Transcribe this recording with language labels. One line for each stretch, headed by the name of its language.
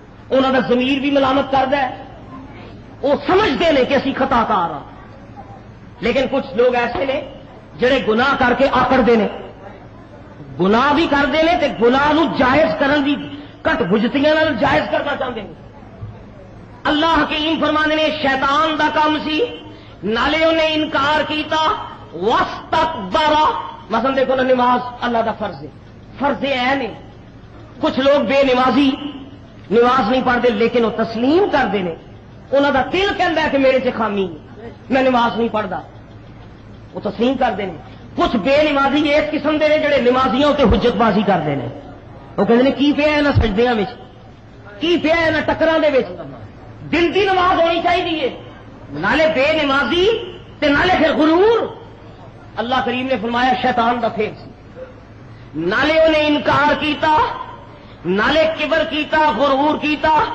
Urdu: انہوں کا ضمیر بھی ملامت کرتا ہے, وہ سمجھتے ہیں کہ
Punjabi: اسی خطا کار ہاں,
Urdu: لیکن کچھ لوگ ایسے نے جڑے گناہ کر کے آکڑتے ہیں, گناہ بھی کرتے ہیں
Punjabi: تے گناہ نو جائز کرن دی کٹ بجتیاں نال
Urdu: جائز کرنا چاہتے ہیں.
Punjabi: اللہ حکیم فرمانے نے شیطان دا کام سی, نالے انہیں انکار کیتا واستکبر. مثلا دیکھو نا نماز اللہ دا فرض ہے, فرض عین ہے.
Urdu: کچھ لوگ بے نمازی نماز نہیں پڑھتے لیکن وہ تسلیم کرتے ہیں,
Punjabi: انہوں دا دل کہندا ہے
Urdu: کہ میرے سے خامی ہے, میں نماز نہیں پڑھتا, وہ تسلیم کرتے ہیں. کچھ بے نمازی اس قسم کے جڑے نمازیوں تے حجت بازی کرتے ہیں, وہ کہتے ہیں
Punjabi: کی پیا یہاں سجدیاں وچ, کی پیا یہاں ٹکراں دے وچ, دل دی نماز ہونی چاہیے, نالے بے نمازی تے نالے پھر غرور. اللہ کریم نے فرمایا شیطان دا پھیر سی, نالے انہیں انکار کیتا, نالے کبر کیتا, غرور کیتا.